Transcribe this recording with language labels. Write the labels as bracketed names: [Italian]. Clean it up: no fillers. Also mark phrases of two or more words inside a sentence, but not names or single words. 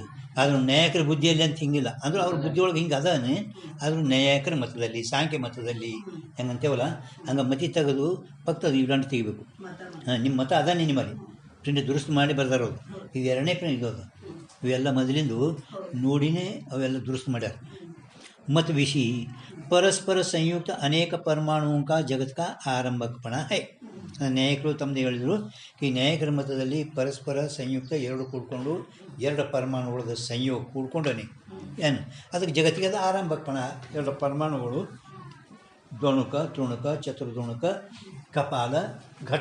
[Kannada] ಆದ್ರೂ ನ್ಯಾಯಕರ ಬುದ್ಧಿಯಲ್ಲಿ ಅಂತ ಹಿಂಗಿಲ್ಲ, ಅಂದ್ರೆ ಅವ್ರ ಬುದ್ಧಿಯೊಳಗೆ ಹಿಂಗೆ ಅದಾನೆ. ಆದರೂ ನ್ಯಾಯಕರ ಮತದಲ್ಲಿ, ಸಾಂಖ್ಯ ಮತದಲ್ಲಿ ಹೆಂಗಂತೇವಲ್ಲ ಹಂಗೆ ಮತಿ ತೆಗೆದು ಪಕ್ಕದ ಇವೆಂಟ್ ತೆಗಿಬೇಕು. ಹಾಂ ನಿಮ್ಮ ಮತ ಅದಾನೆ ನಿಮ್ಮಲ್ಲಿ ಪ್ರಿಂಟ್ ದುರಸ್ತು ಮಾಡಿ ಬರ್ದಾರೋದು. ಇದು 2ನೇ ಪ್ರಿಂಟ್ ಇದ್ದೋದು, ಇವೆಲ್ಲ ಮೊದಲಿಂದು ನೋಡಿನೇ ಅವೆಲ್ಲ ದುರಸ್ತು ಮಾಡ್ಯಾರ. [Hindi] मत विषय परस्पर संयुक्त अनेक परमाणुओं का जगत का आरंभकपण है. [Kannada] ನ್ಯಾಯಕರು ತಮ್ಮದು ಹೇಳಿದರು ಈ ನ್ಯಾಯಕರ ಮತದಲ್ಲಿ ಪರಸ್ಪರ ಸಂಯುಕ್ತ 2 ಕೂಡ್ಕೊಂಡು 2 ಪರಮಾಣುಗಳ ಸಂಯೋಗ ಕೂಡ್ಕೊಂಡನೆ ಏನು ಅದಕ್ಕೆ ಜಗತ್ತಿಗೆ ಅದು ಆರಂಭಕಪಣ. 2 ಪರಮಾಣುಗಳು ದೋಣುಕ, ತೃಣುಕ, ಚತುರ್ದೋಣುಕ, ಕಪಾಲ, ಘಟ.